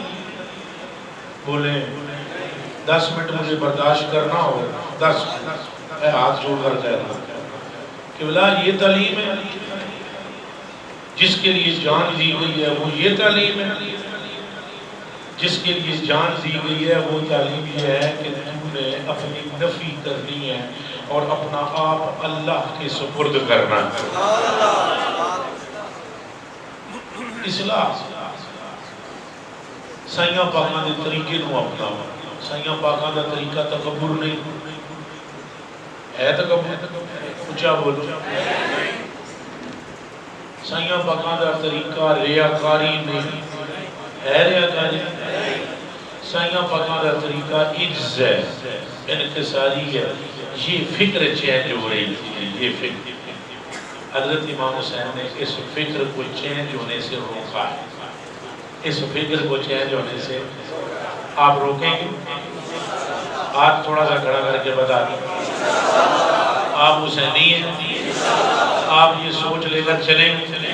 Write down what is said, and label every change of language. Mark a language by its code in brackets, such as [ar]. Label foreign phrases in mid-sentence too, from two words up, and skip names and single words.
[ur] بولیں 10 منٹ مجھے برداشت کرنا ہو، 10 میں ہاتھ جوڑ کر کہتا ہوں کہ بلا یہ تعلیم ہے جس کے لیے جان دی گئی ہے، وہ یہ تعلیم ہے جس کے لیے جان دی گئی ہے، وہ تعلیم یہ ہے کہ تم نے اپنی نفی کرنی ہے اور اپنا آپ اللہ کے سپرد کرنا ہے۔ [pa] اصلاح سائیاں پاکاں دے طریقے نو اپنا، سائیاں پاکاں دا طریقہ تکبر نہیں ہے، تکبر اچھا بولو، سائیاں پاکاں دا طریقہ ریاکاری نہیں ہے، ریاکاری سائیاں پاکاں دا طریقہ عجز ہے، انکساری ہے۔ [ur] یہ فکر چینج ہو رہی تھی، یہ فکر حضرت امام حسین نے اس فکر کو چینج ہونے سے روکا ہے، اس فکر کو چینج ہونے سے آپ روکیں گے؟ ہاتھ تھوڑا سا کھڑا کر کے بتا دیں آپ حسینی ہیں، آپ یہ سوچ لے کر چلیں گے،